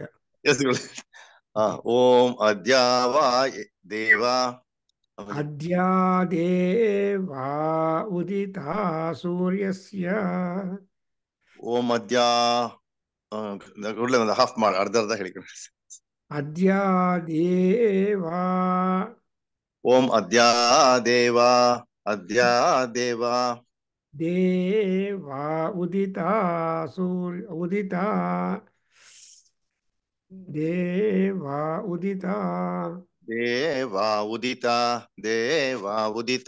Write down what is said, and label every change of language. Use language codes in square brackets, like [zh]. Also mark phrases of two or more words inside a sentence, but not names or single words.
[sa] ಎಸ್ ಗುರುಡಿ. ಓಂ ಅದ್ಯಾವಾ ದೇವಾ ಅದ್ಯಾದೇವಾ ಉದಿತ ಸೂರ್ಯಸ್ಯ. ಓಂ ಅದ್ಯಾ [kn] ಗುರುಡಿ ಒಂದು ಹಾಫ್ ಮಾಡಿ ಅರ್ಧ ಹೇಳಿ. [sa] ಅದ್ಯಾದೇವಾ. ಓಂ ಅದ್ಯಾದೇವಾ ಅದ್ಯಾದೇವಾ ದೇವಾ ಉದಿತ ಸೂರ್ಯ ಉದಿತ ದೇವಾ ಉದಿತ ದೇವಾ ಉದಿತ ದೇವಾ ಉದಿತ